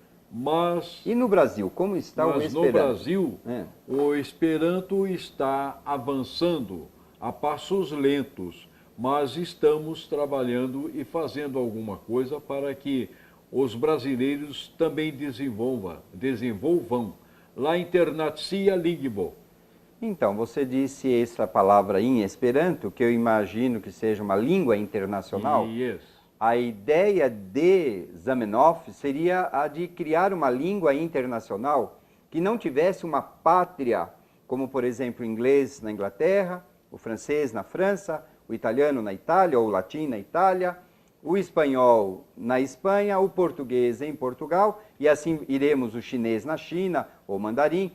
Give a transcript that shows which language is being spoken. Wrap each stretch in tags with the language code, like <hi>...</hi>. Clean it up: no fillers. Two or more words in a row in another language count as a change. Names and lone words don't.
<pt>E no Brasil, como está o Esperanto? No Brasil, o Esperanto está avançando a passos lentos, mas estamos trabalhando e fazendo alguma coisa para que os brasileiros também desenvolvam</pt> <eo>la internacia lingvo.</eo> <pt>Então, você disse essa palavra em Esperanto, que eu imagino que seja uma língua internacional. Yes. A ideia de Zamenhof seria a de criar uma língua internacional que não tivesse uma pátria, como, por exemplo, o inglês na Inglaterra, o francês na França, o italiano na Itália, ou o latim na Itália, o espanhol na Espanha, o português em Portugal, e assim iremos o chinês na China, ou mandarim.</pt>